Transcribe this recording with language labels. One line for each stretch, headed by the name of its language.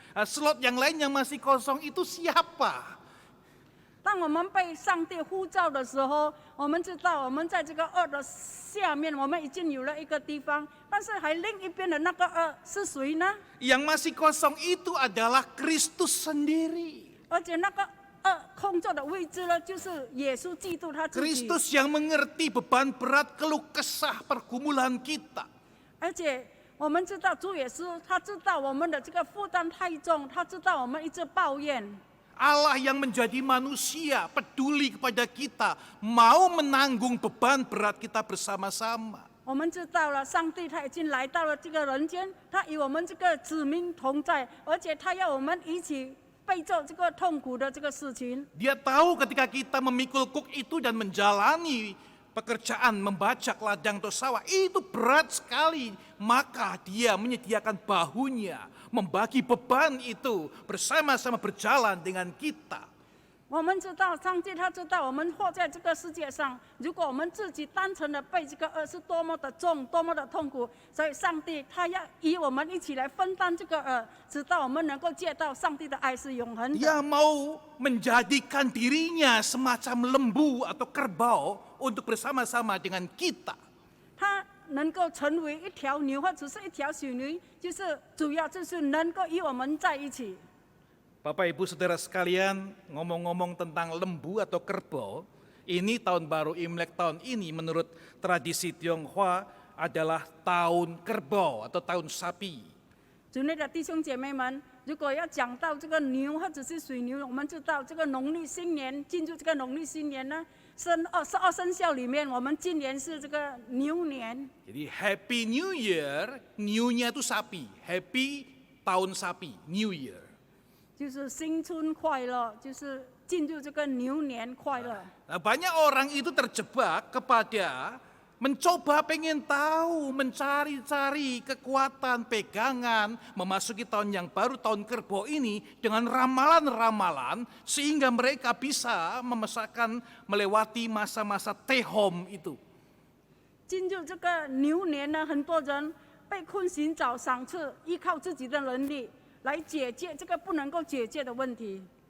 Indonesian: Nah, slot yang lain yang masih kosong itu siapa?
Chinese: 当我们被上帝呼召的时候，我们知道我们在这个2的下面，我们已经有了一个地方，但是还另一边的那个2是谁呢？
Indonesian: Yang masih kosong itu adalah Kristus sendiri.
Chinese: 而且那个2空座的位置呢，就是耶稣基督他自己。
Indonesian: Kristus yang mengerti beban berat, keluh kesah, pergumulan kita.
Chinese: 而且我们知道主耶稣他知道我们的这个负担太重，他知道我们一直抱怨。
Indonesian: Allah yang menjadi manusia, peduli kepada kita, mau menanggung beban berat kita bersama-sama.
Chinese: 我们知道了，上帝他已经来到了这个人间，他与我们这个子民同在，而且他要我们一起背着这个痛苦的这个事情。
Indonesian: Dia tahu ketika kita memikul kuk itu dan menjalani pekerjaan membajak ladang atau sawah, itu berat sekali. Maka dia menyediakan bahunya, membagi beban itu bersama-sama berjalan dengan kita.
Chinese: 我们知道，上帝他知道我们活在这个世界上，如果我们自己单纯的背这个是多么的重，多么的痛苦，所以上帝他要与我们一起来分担这个直到我们能够见到上帝的爱是永恒的。
Indonesian: Dia mau menjadikan dirinya semacam lembu atau kerbau untuk bersama-sama dengan kita.
Chinese: 他能够成为一条牛或者是一条小牛，就是主要就是能够与我们在一起。
Indonesian: Bapak Ibu Saudara sekalian, ngomong-ngomong tentang lembu atau kerbau, ini tahun baru Imlek tahun ini menurut tradisi Tionghoa adalah tahun kerbau atau tahun sapi.
Chinese: 主内的弟兄姐妹们，如果要讲到这个牛或者是水牛，我们知道这个农历新年进入这个农历新年呢，12生肖里面，我们今年是这个牛年。
Indonesian: Jadi
English: Happy New Year,
Indonesian: New-nya itu sapi, Happy tahun sapi,
English: New Year.
Chinese: 就是新春快乐，就是进入这个牛年快乐。
Indonesian: Nah, banyak orang itu terjebak kepada mencoba pengen tahu, mencari-cari kekuatan, pegangan, memasuki tahun yang baru, tahun kerbau ini dengan ramalan-ramalan sehingga mereka bisa melewati masa-masa tehom itu.
Chinese: 进入这个牛年呢，很多人被困寻找赏赐，依靠自己的能力来解决这个不能够解决的问题。